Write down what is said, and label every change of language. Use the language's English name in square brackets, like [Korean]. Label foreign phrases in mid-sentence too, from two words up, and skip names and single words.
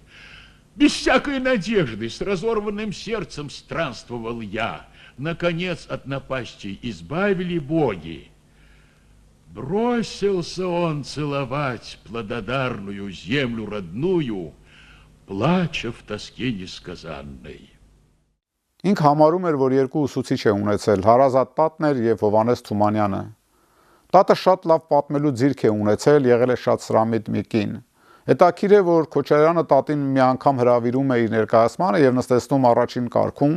[Russian] Без всякой надежды, с разорванным сердцем странствовал я. Наконец от напастей избавили боги. Бросился он целовать плододарную землю родную, плача в тоске несказанной. [Armenian] Ինք համարում էր, որ երկու ուսուցիչ է ունեցել, Հարազատ Տատն էր եւ Հովանես Թումանյանը։ Տատը շատ լավ պատմելու ձիրք է ունեցել, եղել է շատ սրամիտ մի կին։ Հետաքրքիր է, որ Քոչարյանը տատին մի անգամ հրավիրում է իր ներկայացմանը եւ նստեցնում առաջին կարգում,